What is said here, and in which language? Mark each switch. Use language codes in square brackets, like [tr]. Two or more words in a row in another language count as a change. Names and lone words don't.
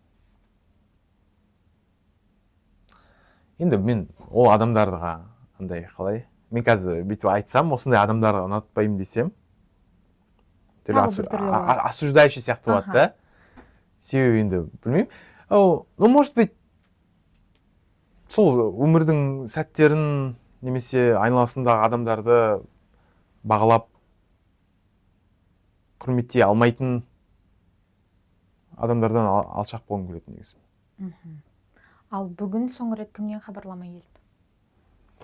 [kk] енді мен ол адамдарға андай қалай, мен қазір бүйтіп айтсам, осындай адамдарға ұнатпаймын десем, осуждающий сияқты болады да. Себебі енді білмеймін. [ru] Ну, может быть, [kk] сол өмірдің сәттерін немесе айналасындағы адамдарды бағалап құрметтей алмайтын адамдардан алшақ болғым келеді негізі. Ал бүгін соңғы рет кімнен хабарлама келді?